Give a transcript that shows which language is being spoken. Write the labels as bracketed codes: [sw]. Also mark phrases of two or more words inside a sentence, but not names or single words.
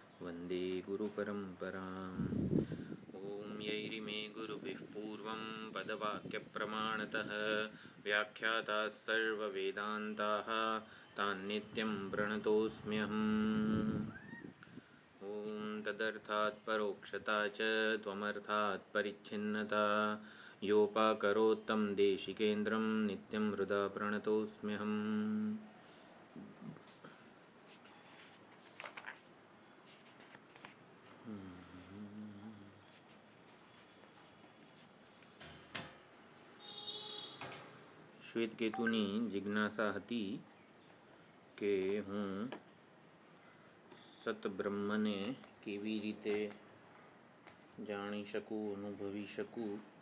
[sa] ॐ यैरिमे गुरुभिः पूर्वं पदवाक्यप्रमाणतः व्याख्याताः सर्ववेदान्ताः तान् नित्यं प्रणतोऽस्म्यहम्। ॐ तदर्थात् परोक्षता च त्वमर्थात् परिच्छिन्नता योपाकरोत्तं देशिकेन्द्रं नित्यं हृदा प्रणतोऽस्म्यहम्। [gu] શ્વેતકેતુની જિજ્ઞાસા હતી કે હું સતબ્રહ્મને કેવી રીતે જાણી શકું, અનુભવી શકું.